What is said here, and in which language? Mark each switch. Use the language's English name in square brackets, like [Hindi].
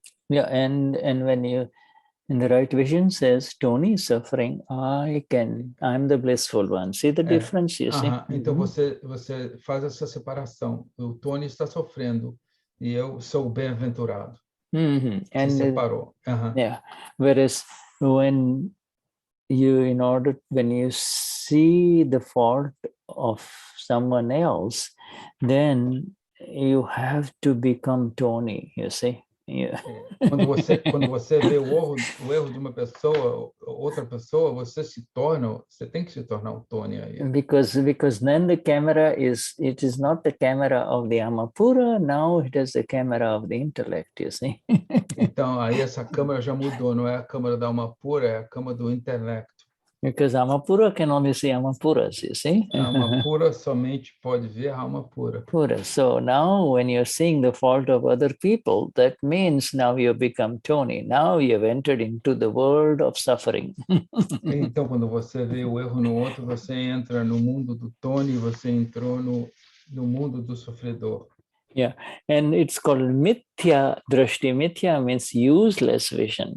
[English] Yeah, and when you in the right vision says Tony is suffering, I'm the blissful one. See the difference, you see? [Portuguese] Então você faz essa separação. O Tony está sofrendo e eu sou o bem-aventurado. Se separou. [English] Yeah. Whereas when you see the fault of someone else, then you have to become Tony, you see? Yeah. [Portuguese] Quando você vê o erro de uma pessoa, outra pessoa, você tem que se tornar o Tony aí. [English] Because then the camera it is not the camera of the Amapura, now it is the camera of the intellect, you see. [Portuguese] Então aí essa câmera já mudou, não é a câmera da Amapura, é a câmera do intelecto. [English] Because Amapura can only see Amapuras, you see. [Portuguese] A alma pura somente pode ver a alma pura. Pura. [English] So now when you're seeing the fault of other people, that means now you become Tony. Now you've entered into the world of suffering. [Portuguese] Então, quando você vê o erro no outro, você entra no mundo do Tony, você entrou no mundo do sofredor. [English] Yeah, and it's called mithya drashti. Mithya means useless vision.